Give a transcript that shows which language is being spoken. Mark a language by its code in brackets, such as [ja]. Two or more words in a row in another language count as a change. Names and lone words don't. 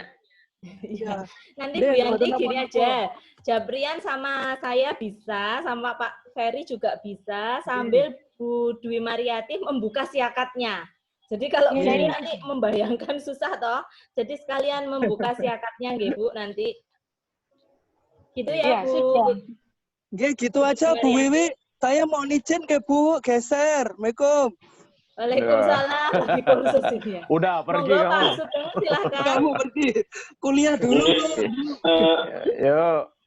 [id] Iya. Nanti Bu Yanti gini aja, Japrian sama saya bisa, sama Pak Ferry juga bisa, sambil Bu Dwi Mariati membuka siakatnya. Jadi kalau Bu Yanti nanti membayangkan susah toh, jadi sekalian membuka siakatnya nggih Bu nanti. Gitu ya, Bu. Oke, gitu aja Bu Wiwi. Saya mau izin ke Bu, geser. Assalamualaikum. Waalaikumsalam. Lagi kursus ini ya. Udah pergi Monggo, kamu. Pak Sugeng, silakan. Kamu pergi kuliah dulu. Yuk.